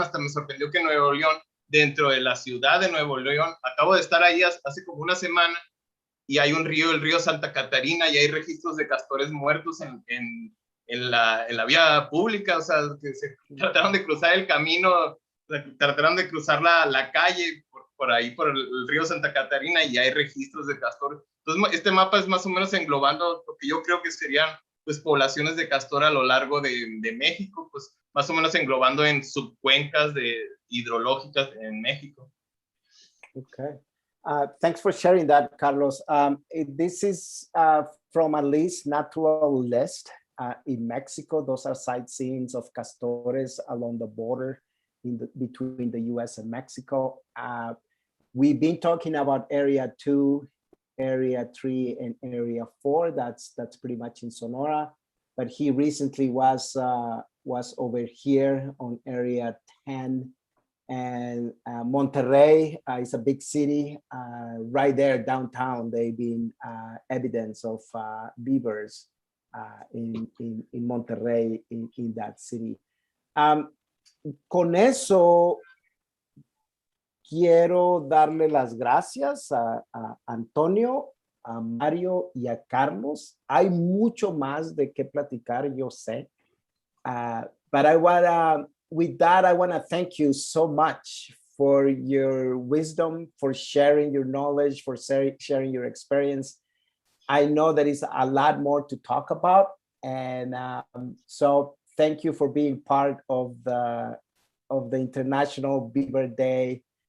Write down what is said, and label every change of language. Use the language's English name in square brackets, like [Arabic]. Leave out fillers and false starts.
[Spanish] Hasta me sorprendió que en Nuevo León, dentro de la ciudad de Nuevo León, acabo de estar ahí hace como una semana, y hay un río, el río Santa Catarina, y hay registros de castores muertos en la vía pública. O sea, que se trataron de cruzar el camino, trataron de cruzar la calle por ahí, por el río Santa Catarina, y hay registros de castores. Entonces, este mapa es más o menos englobando lo que yo creo que serían pues, poblaciones de castor a lo largo de México, pues más o menos englobando en subcuencas hidrológicas en México. [English] Okay. Thanks for sharing that, Carlos. This is from a list, natural list in Mexico. Those are sightseeings of castores along the border between the US and Mexico. We've been talking about Area 2, Area 3, and Area 4. That's pretty much in Sonora. But he recently was over here on Area 10. And Monterrey is a big city right there downtown. They've been evidence of beavers in Monterrey, in that city. [Spanish] Con eso, quiero darle las gracias a Antonio, a Mario y a Carlos. Hay mucho más de qué platicar, yo sé. [English] But with that, I want to thank you so much for your wisdom, for sharing your knowledge, for sharing your experience. I know there is a lot more to talk about. And so thank you for being part of the International Beaver Day